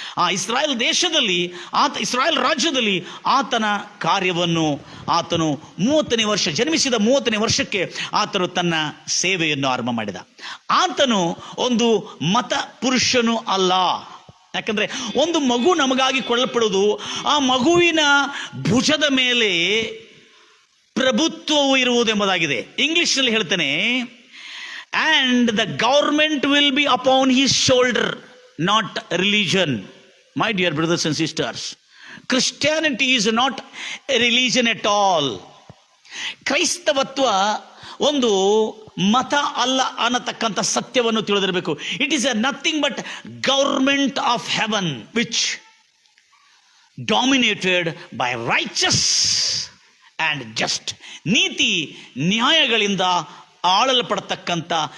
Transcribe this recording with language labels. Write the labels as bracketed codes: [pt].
[kn] ಆ ಇಸ್ರಾಯೇಲ್ ದೇಶದಲ್ಲಿ, ಇಸ್ರಾಯೇಲ್ ರಾಜ್ಯದಲ್ಲಿ ಆತನ ಕಾರ್ಯವನ್ನು ಆತನು 30ನೇ ವರ್ಷ, ಜನ್ಮಿಸಿದ 30ನೇ ವರ್ಷಕ್ಕೆ ಆತನು ತನ್ನ ಸೇವೆಯನ್ನು ಆರಂಭ ಮಾಡಿದ. ಆತನು ಒಂದು ಮತ ಪುರುಷನು ಅಲ್ಲ. ಯಾಕಂದ್ರೆ ಒಂದು ಮಗು ನಮಗಾಗಿ ಕೊಡಲ್ಪಡುವುದು, ಆ ಮಗುವಿನ ಭುಜದ ಮೇಲೆ ಪ್ರಭುತ್ವವು ಇರುವುದು ಎಂಬುದಾಗಿದೆ. ಇಂಗ್ಲಿಷ್ನಲ್ಲಿ ಹೇಳ್ತೇನೆ, [en] and the government will be upon his shoulder, not religion. My dear brothers and sisters, Christianity is not a religion at all. [kn] ಕ್ರೈಸ್ತವತ್ವ ಒಂದು ಮತ ಅಲ್ಲ ಅನ್ನತಕ್ಕಂಥ ಸತ್ಯವನ್ನು ತಿಳಿದಿರಬೇಕು. [en] It is nothing but government of heaven which dominated by righteous and just. [kn] ನೀತಿ ನ್ಯಾಯಗಳಿಂದ ಆಳಲ್ಪಡತಕ್ಕಂಥ